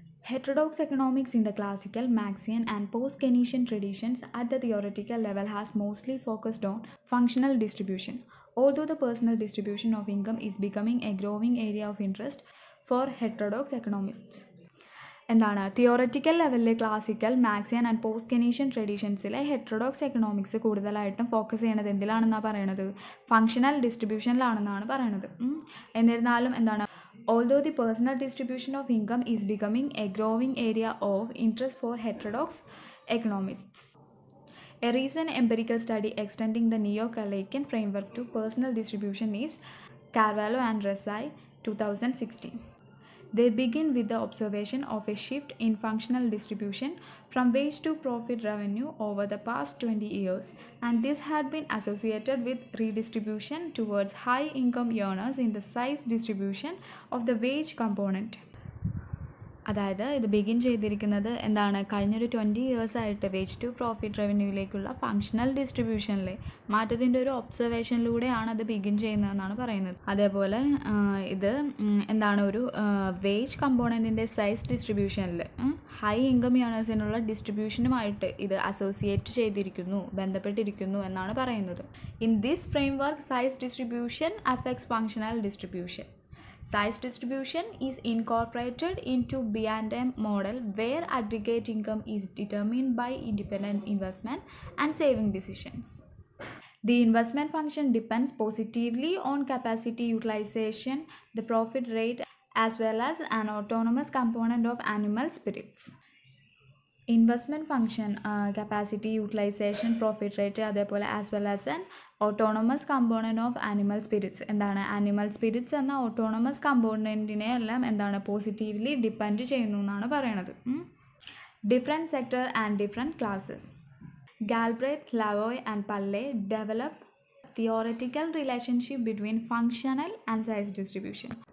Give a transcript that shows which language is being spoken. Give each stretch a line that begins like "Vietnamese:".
English: Heterodox economics in the classical, Marxian and post-Keynesian traditions at the theoretical level has mostly focused on functional distribution, although the personal distribution of income is becoming a growing area of interest for heterodox economists.
Malayalam: എന്താണ് തിയോററ്റിക്കൽ ലെവലിലെ classical Marxian and post Keynesian ട്രഡീഷൻസിലെ heterodox economics കൂടുതലായിട്ടും focus ചെയ്യണത് എന്തിലാണെന്നാണ് പറയണത്, functional ഡിസ്ട്രിബ്യൂഷനിലാണെന്നാണ് പറയണത്. എന്നിരുന്നാലും എന്താണ്,
English: although the personal distribution of income is becoming a growing area of interest for heterodox economists. A recent empirical study extending the neo-Keynesian framework to personal distribution is Carvalho and Resai 2016. They begin with the observation of a shift in functional distribution from wage to profit revenue over the past 20 years, and this had been associated with redistribution towards high income earners in the size distribution of the wage component.
Malayalam: അതായത് ഇത് begin ചെയ്തിരിക്കുന്നത് എന്താണ്, കഴിഞ്ഞൊരു 20 ഇയേഴ്സായിട്ട് wage to profit റവന്യൂയിലേക്കുള്ള functional ഡിസ്ട്രിബ്യൂഷനിലെ മാറ്റത്തിൻ്റെ ഒരു ഒബ്സർവേഷനിലൂടെയാണ് അത് begin ചെയ്യുന്നതെന്നാണ് പറയുന്നത്. അതേപോലെ ഇത് എന്താണ്, ഒരു വേജ് കമ്പോണൻറ്റിൻ്റെ സൈസ് ഡിസ്ട്രിബ്യൂഷനിൽ ഹൈ ഇൻകം ഏണേഴ്സിനുള്ള ഡിസ്ട്രിബ്യൂഷനുമായിട്ട് ഇത് അസോസിയേറ്റ് ചെയ്തിരിക്കുന്നു, ബന്ധപ്പെട്ടിരിക്കുന്നു എന്നാണ് പറയുന്നത്.
English: In this framework size distribution affects functional distribution. Size distribution is incorporated into B&M model where aggregate income is determined by independent investment and saving decisions. The investment function depends positively on capacity utilization, the profit rate, as well as an autonomous component of animal spirits. Investment function, capacity utilization, profit rate,
Malayalam: അതേപോലെ
English: As well as an autonomous component of animal spirits.
Malayalam: എന്താണ്, animal spirits എന്ന autonomous കമ്പോണൻറ്റിനെ എല്ലാം എന്താണ് positively depend ചെയ്യുന്നു എന്നാണ് പറയണത്.
English: Different sector and different classes. Galbraith, Lavoie and Palley develop theoretical relationship between functional and size distribution.